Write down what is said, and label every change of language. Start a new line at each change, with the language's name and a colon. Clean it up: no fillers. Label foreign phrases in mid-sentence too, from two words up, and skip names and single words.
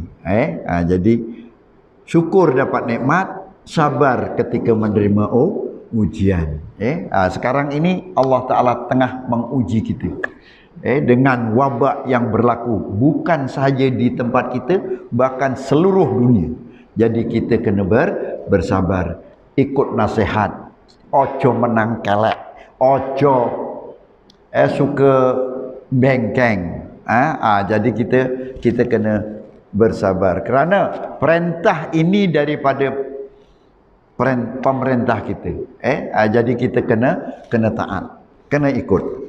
Malay: Jadi syukur dapat nikmat, sabar ketika menerima ujian. Sekarang ini Allah Ta'ala tengah menguji kita dengan wabak yang berlaku bukan sahaja di tempat kita, bahkan seluruh dunia. Jadi kita kena bersabar, ikut nasihat,
Javanese: ojo menang kelek, ojo suka bengkeng.
Malay: Jadi kita kena bersabar kerana perintah ini daripada pemerintah kita. Jadi kita kena taat, kena ikut.